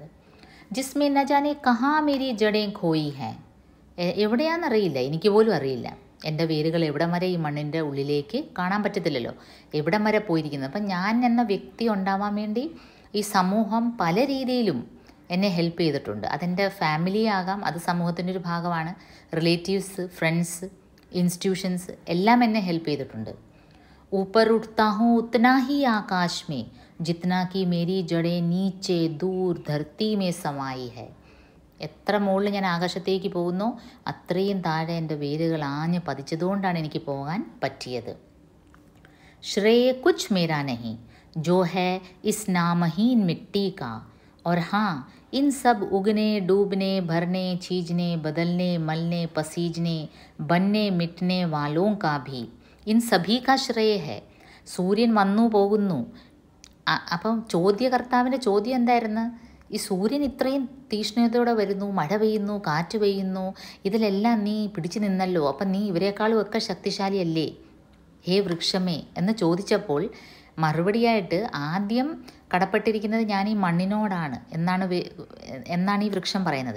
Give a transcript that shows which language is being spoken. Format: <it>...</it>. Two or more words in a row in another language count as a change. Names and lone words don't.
<hi>जिसमें न जाने कहाँ मेरी जड़ें खोई हैं,</hi> <ml>എവിടെയാണെന്നറിയില്ല, എനിക്ക് പോലും അറിയില്ല എൻ്റെ വേരുകൾ എവിടം വരെ ഈ മണ്ണിൻ്റെ ഉള്ളിലേക്ക് കാണാൻ പറ്റത്തില്ലല്ലോ, എവിടം വരെ പോയിരിക്കുന്നത്. അപ്പം ഞാൻ എന്ന വ്യക്തി ഉണ്ടാവാൻ വേണ്ടി ഈ സമൂഹം പല രീതിയിലും എന്നെ ഹെൽപ്പ് ചെയ്തിട്ടുണ്ട്. അതെൻ്റെ ഫാമിലി ആകാം, അത് സമൂഹത്തിൻ്റെ ഒരു ഭാഗമാണ്,</ml> <en>relatives, friends, institutions</en> <ml>എല്ലാം എന്നെ ഹെൽപ്പ് ചെയ്തിട്ടുണ്ട്.</ml> <hi>ऊपर उठता हूँ उतना ही आकाश में, जितना कि मेरी जड़ें नीचे दूर धरती में समाई है.</hi> <ml>എത്ര മുകളിൽ ഞാൻ ആകാശത്തേക്ക് പോകുന്നോ അത്രയും താഴെ എൻ്റെ വേരുകൾ ആഞ്ഞ് പതിച്ചതുകൊണ്ടാണ് എനിക്ക് പോകാൻ പറ്റിയത്.</ml> <hi>श्रेय कुछ मेरा नहीं, जो है इस नामहीन मिट्टी का, और हाँ, इन सब उगने डूबने भरने छीजने बदलने मलने पसीजने बनने मिटने वालों का भी इन सभी का ശ്രേയ है.</hi> <ml>സൂര്യൻ വന്നു പോകുന്നു. അപ്പം ചോദ്യകർത്താവിൻ്റെ ചോദ്യം എന്തായിരുന്നു? ഈ സൂര്യൻ ഇത്രയും തീക്ഷ്ണതയോടെ വരുന്നു, മഴ പെയ്യുന്നു, കാറ്റ് പെയ്യുന്നു, ഇതിലെല്ലാം നീ പിടിച്ചു നിന്നല്ലോ, അപ്പം നീ ഇവരെക്കാളും ഒക്കെ ശക്തിശാലിയല്ലേ ഹേ വൃക്ഷമേ എന്ന് ചോദിച്ചപ്പോൾ മറുപടിയായിട്ട് ആദ്യം കടപ്പെട്ടിരിക്കുന്നത് ഞാൻ ഈ മണ്ണിനോടാണ് എന്നാണ് ഈ വൃക്ഷം പറയുന്നത്.</ml>